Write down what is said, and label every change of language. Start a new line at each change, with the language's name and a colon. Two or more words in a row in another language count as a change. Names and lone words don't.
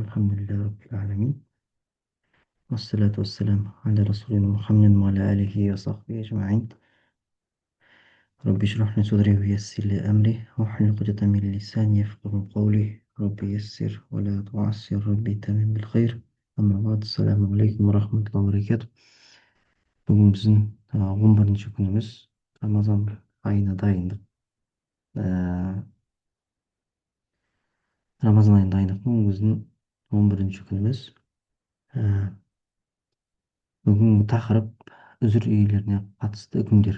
Arabic: الحمد لله رب العالمين، والصلاة والسلام على رسولنا محمد وعلى آله وصحبه أجمعين. رب اشرح لي صدري ويسر لي أمري واحلل عقدة من لساني يفقهوا قولي. رب يسر ولا تعسر، ربي تمم بالخير. أما بعد، السلام عليكم ورحمة الله وبركاته.
Kazakh: Бүгін біздің 11-ші күніміз, Рамазан айына дайындық. Ә, Рамазан айына дайындықтың біздің 11-ші күніміз. Ә, Бүгінгі тақырып үзір иелеріне қатысты үкімдер.